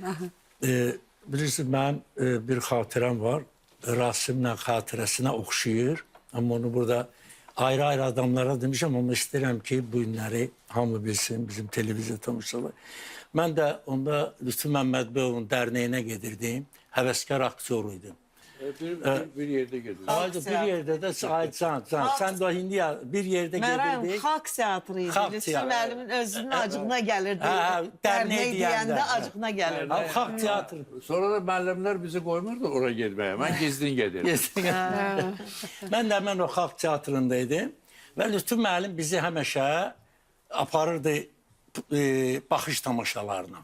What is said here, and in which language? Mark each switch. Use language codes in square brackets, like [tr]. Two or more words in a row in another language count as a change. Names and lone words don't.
[az] Bilirsiniz, mənim bir xatirəm var. Rasimlə xatirəsinə oxşayır. Amma onu burada ayrı-ayrı adamlara demişəm. Amma istəyirəm ki, bu günləri hamı bilsin, bizim televiziya tamaşaları. Mən də onda Lütfü Məmmədbəyovun dərnəyinə gedirdim. Həvəskar aktyoru idim. Bir yerde gedir. [tr] Bir yerde de sen de hindi bir yerde gelirdik. [az] Xalq teatrıydı. Lütfü müəllimin özünün acığına gelirdi. Derneği deyəndə acığına gelirdi. Xalq teatrı. Sonra da müəllimlər bizi qoymurdu oraya getməyə. Mən gizlin gedirdim. [tr] Ben de hemen o [az] Xalq teatrındaydım. Ve Lütfü müəllim bizi həmişə aparırdı baxış tamaşalarına.